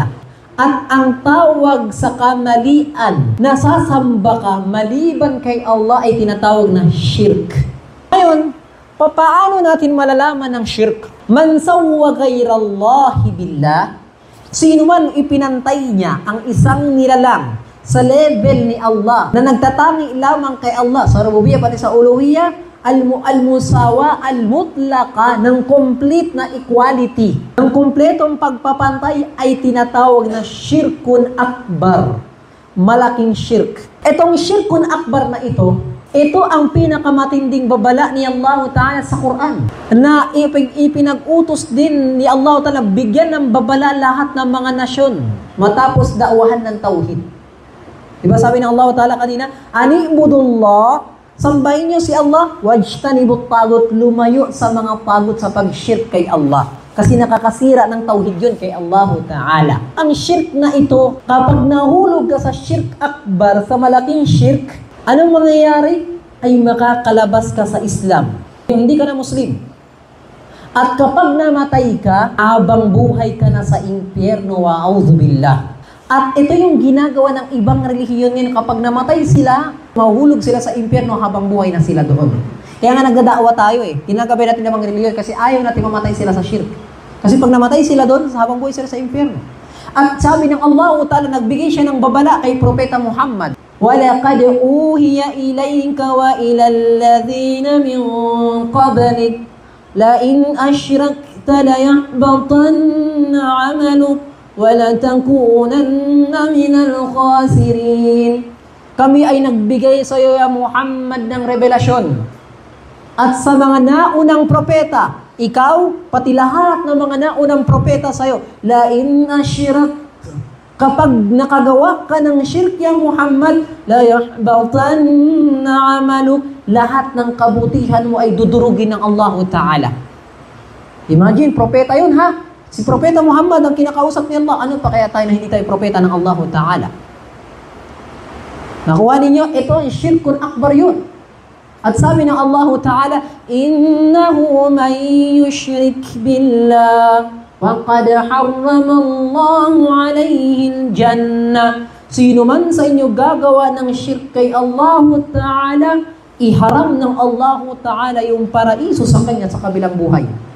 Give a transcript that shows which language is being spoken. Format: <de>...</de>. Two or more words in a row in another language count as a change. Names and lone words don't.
<tl>At ang tawag sa kamalian na sasamba ka maliban kay Allah ay tinatawag na shirk. Ngayon, paano natin malalaman ng shirk?</tl> <ar>من سوى غير الله بالله,</ar> <tl>sino man ipinantay niya ang isang nilalang sa level ni Allah, na nagtatangi lamang kay Allah, sa rububiyya pati sa uluhiyya,</tl> <ar>المساواة المطلقة,</ar> <tl>ng complete na equality, ng kompletong pagpapantay ay tinatawag na</tl> <ar>شرك أكبر.</ar> <tl>Malaking shirk. Itong</tl> <ar>شرك أكبر</ar> <tl>na ito ang pinakamatinding babala ni Allah Ta'ala sa Quran, na ipinag-utos din ni Allah Ta'ala bigyan ng babala lahat ng mga nasyon matapos dakwahan ng tauhid. Diba sabi ng Allah Ta'ala kanina, Ani'budullah, sambahin niyo si Allah,</tl> <ar>واجتنبوا الطاغوت,</ar> <tl>lumayo sa mga pagut sa pag-shirk kay Allah. Kasi nakakasira ng tauhid yun kay Allah Ta'ala. Ang shirk na ito, kapag nahulog ka sa</tl> <ar>شرك أكبر,</ar> <tl>sa malaking shirk, anong mangyayari? Ay makakalabas ka sa Islam. Hindi ka na Muslim. At kapag namatay ka, habang buhay ka na sa impyerno, wa'audzubillah. At ito yung ginagawa ng ibang relihiyon ngayon. Kapag namatay sila, mahulog sila sa impyerno habang buhay na sila doon. Kaya nga nagdadaawa tayo eh. Ginagawa natin ng mga relihiyon kasi ayaw natin mamatay sila sa shirk. Kasi pag namatay sila doon, habang buhay sila sa impyerno. At sabi ng Allah Ta'ala, nagbigay siya ng babala kay Propeta Muhammad.</tl> <ar>وَلَقَدْ أُوحِيَ إِلَيْكَ وَإِلَى الَّذِينَ مِنْ قَبْلِكَ لَئِنْ أَشْرَكْتَ لَيَحْبَطَنَّ عَمَلُكَ وَلَتَكُونَنَّ مِنَ الْخَاسِرِينَ.</ar> <tl>Kami ay nagbigay sa iyo, ya Muhammad, ng revelasyon. At sa mga naunang propeta, ikaw, pati lahat ng mga naunang propeta sa iyo,</tl> <ar>لَئِنْ أَشْرَكْتَ,</ar> <tl>kapag nakagawa ka ng shirk, ya Muhammad,</tl> <ar>لَيَحْبَطَنَّ عَمَلُكَ,</ar> <tl>lahat ng kabutihan mo ay dudurugin ng Allah Ta'ala. Imagine, propeta yun ha? Si Propeta Muhammad ang kinakausap ni Allah. Ano pa kaya tayo na hindi tayo propeta ng Allah Ta'ala? Nakuha ninyo, ito ang</tl> <ar>شرك أكبر</ar> <tl>yun. At sabi ng Allah Ta'ala,</tl> <ar>إنه من يشرك بالله فقد حرم الله عليه الجنة.</ar> <tl>Sino man sa inyo gagawa ng shirk kay Allah Ta'ala, iharam ng Allah Ta'ala yung paraiso sa kanya sa kabilang buhay.</tl>